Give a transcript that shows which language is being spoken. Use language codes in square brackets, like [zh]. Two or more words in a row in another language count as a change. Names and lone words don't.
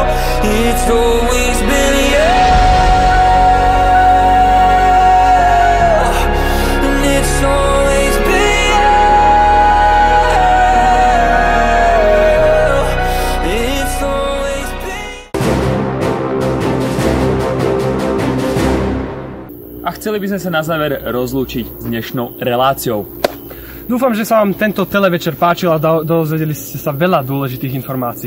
[en] It's always been you. And it's always been you. It's always been. [sk] A chceli by sme sa na záver rozlúčiť s dnešnou reláciou. Dúfam, že sa vám tento televečer páčil a dozvedeli ste sa veľa dôležitých informácií.